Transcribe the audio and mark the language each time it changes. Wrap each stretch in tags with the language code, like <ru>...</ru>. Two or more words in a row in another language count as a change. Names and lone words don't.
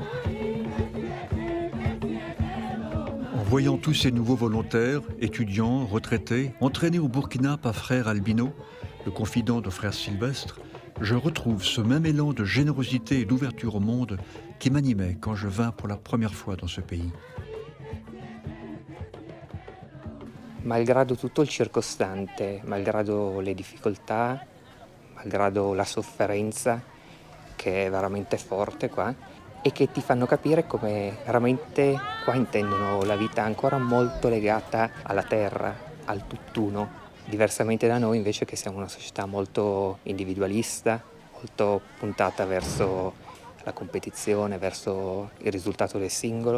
<fr>En voyant tous ces nouveaux volontaires, étudiants, retraités, entraînés au Burkina par frère Albino, le confident de frère Sylvestre, je retrouve ce même élan de générosité et d'ouverture au monde qui m'animait quand je vins pour la première fois dans ce pays.</fr> <it>Malgrado tutto il circostante, malgrado le difficoltà, malgrado la sofferenza che è veramente forte qua e che ti fanno capire come veramente qua intendono la vita ancora molto legata alla terra, al tutt'uno, diversamente da noi invece che siamo una società molto individualista, molto puntata verso la competizione, verso il risultato del singolo.</it>